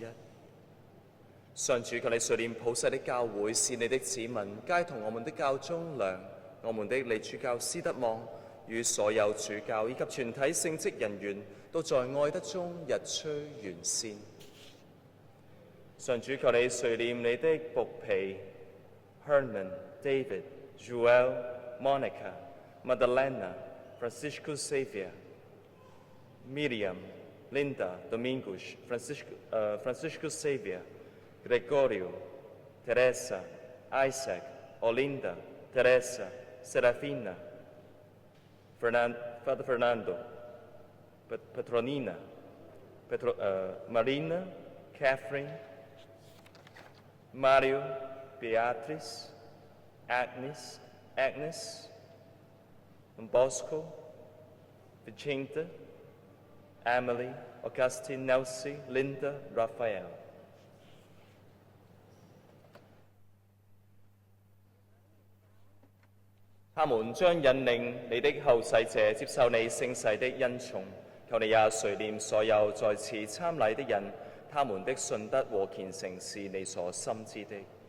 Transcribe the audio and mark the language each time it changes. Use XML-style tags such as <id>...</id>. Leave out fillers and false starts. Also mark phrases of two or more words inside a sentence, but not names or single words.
<zh>上主，求你垂念普世的教會，是你的子民，皆同我們的教宗良、我們的理主教斯德望與所有主教以及全體聖職人員，都在愛德中日趨完善。上主，求你垂念你的僕婢 Herman、David、Joel、Monica、Madalena、Francisco Xavier、Miriam、Linda、Domingos、Francisco Xavier、Gregorio、Teresa、Isaac、Olinda、Teresa、Serafina、Father Fernando、Petronina、Marina、Catherine、Mario、Beatrice、Agnes、Don Bosco、Vicente、Emily、Augustine、Nelsie、Linda、Raphael。他們將引領你的後世者接受你聖洗的恩寵，求你也垂念所有在此參禮的人，他們的信德和虔誠是你所深知的。</zh>